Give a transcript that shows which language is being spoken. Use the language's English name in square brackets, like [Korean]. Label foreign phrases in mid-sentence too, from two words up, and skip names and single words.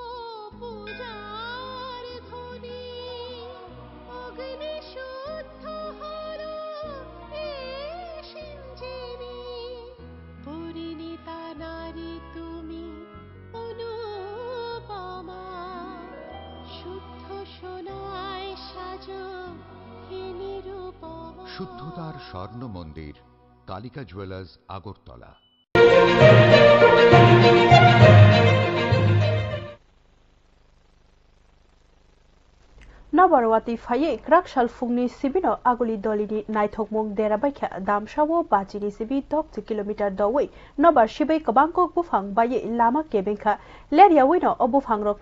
[Bangla] পূজার ধ্বনি, অগ্নি শুদ্ধ হলো সিঞ্জিনি, পরিণীতা নারী তুমি অনুপমা, শুদ্ধ সোনায় সাজো হে নিরুপমা। শুদ্ধতার স্বর্ণ মন্দির, কালিকা জুয়েলার্স, আগরতলা। [Kok Borok] नबारवाती फाये क्राकशाल फुंगनी सिबिनो आगुली दलिनी नाइथोकमुंग देराबाइखा दामसावो बाजिनी सिबि 10 किलोमीटर दवै नबार सिबै कबांको बुफांग बाये लामा केबेंखा लेरियावैनो अबुफांग रकनो